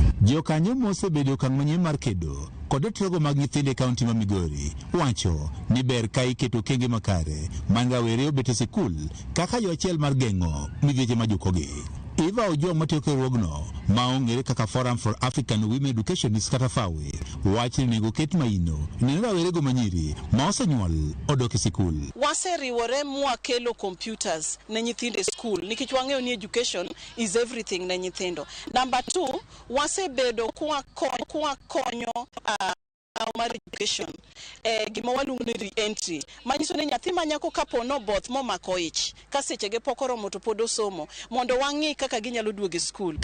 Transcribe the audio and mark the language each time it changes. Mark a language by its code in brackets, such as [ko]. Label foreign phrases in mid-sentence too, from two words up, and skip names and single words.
[luo] Jokanyo mosebedo okang' manyien mar kedo kod trogo mag nyithindo e kaunti ma Migori wacho ni ber ka iketo okenge makare man rawere obet e sikul kaka yo achiel mar geng'o midhieche ma jukogi. Eva Ojwang matiyo e riwruogno ma ong'ere kaka Forum for African Women Educationists kata FAWE wacho ni nego ket maino ne rawerego manyiri ma osenyuol odok e sikul. Waseriwore mwakelo computers ne nyithindo e school nikech wang'eyo ni [en] education is everything [luo] ne nyithindo. Number 2, wasebedo kwa konyo mar education gima waluongo ni re-entry, manyiso ni nyathi manyako kapo no both momako ich ka sechege pok oromo to pod osomo mondo wang'i kaka ginyalo duogo e skul.